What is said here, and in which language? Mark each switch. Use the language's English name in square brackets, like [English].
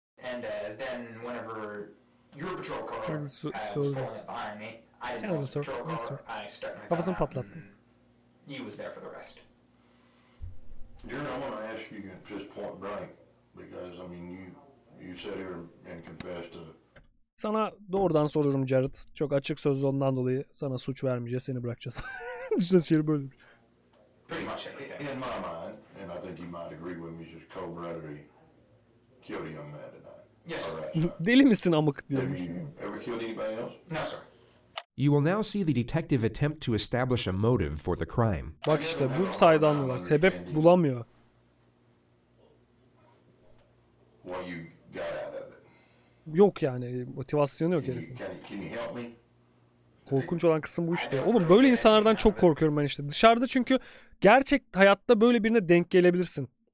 [English] And then whenever your patrol car was pulling up behind me, I didn't know it was a patrol car, I stuck my thumb out and he was there for the rest. Jerry, I want to ask you just point blank because I mean you sat here and confessed to. [Turkish] Sana doğrudan soruyorum Jared. Çok açık sözlü ondan dolayı sana suç vermeyeceğiz, seni bırakacağız. Düşünsene şey böyle. [English] Pretty much everything. In my mind, and I think you might agree with me, just cold-bloodedly killed a young man tonight. Yes, sir. All right. [Turkish] Deli misin amık [English] Have [Turkish] diyormuş. [English] you ever killed anybody else? No, sir. You will now see the detective attempt to establish a motive for the crime. [Turkish] Bak işte bu sayede anlıyorlar. Sebep bulamıyor. [English] What you got out of it? [Turkish] Yok yani motivasyonu yok herifin. [English] Can you help me? [Turkish] Korkunç olan kısım bu işte. Oğlum böyle insanlardan çok korkuyorum ben işte. Dışarıda çünkü gerçek hayatta böyle birine denk gelebilirsin.